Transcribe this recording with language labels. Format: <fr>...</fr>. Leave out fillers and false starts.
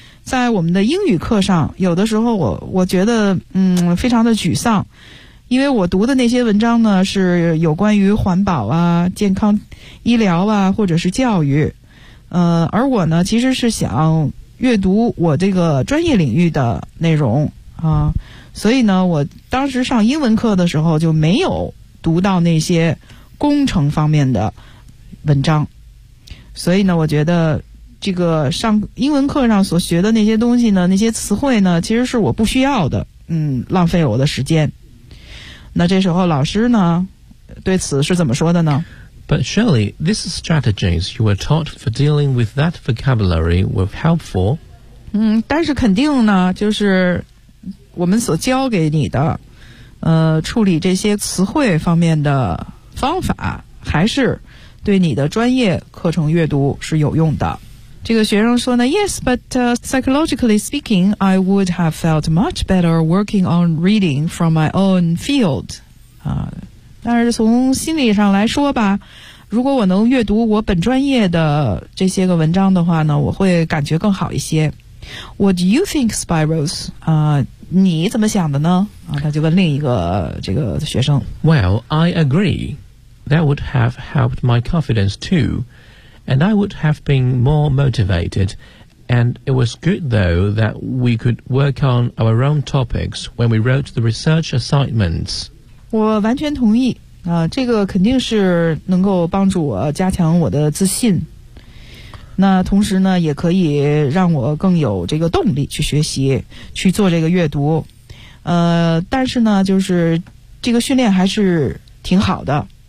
<zh>在我们的英语课上，有的时候我觉得非常的沮丧，因为我读的那些文章呢是有关于环保啊、健康医疗啊，或者是教育，而我呢其实是想阅读我这个专业领域的内容啊，所以呢，我当时上英文课的时候就没有读到那些工程方面的文章，所以呢我觉得这个上英文课上所学的那些东西呢，那些词汇呢其实是我不需要的，浪费我的时间。那这时候老师呢对此是怎么说的呢？</zh> <en>But surely these strategies you were taught for dealing with that vocabulary were helpful.</en> <zh>但是肯定呢就是我们所教给你的处理这些词汇方面的方法还是对你的专业课程阅读是有用的。这个学生说呢</zh> <en>Yes, but psychologically speaking, I would have felt much better working on reading from my own field.</en> <zh>但是从心理上来说吧，如果我能阅读我本专业的这些个文章的话呢，我会感觉更好一些。</zh> <en>What do you think, Spiros?</en> <zh>你怎么想的呢？他就问另一个这个学生。</zh> <en>Well, I agree. That would have helped my confidence too, and I would have been more motivated, and it was good though that we could work on our own topics when we wrote the research assignments.</en> <zh>我完全同意，这个肯定是能够帮助我加强我的自信，那同时呢，也可以让我更有这个动力去学习，去做这个阅读，但是呢，就是这个训练还是挺好的。</zh>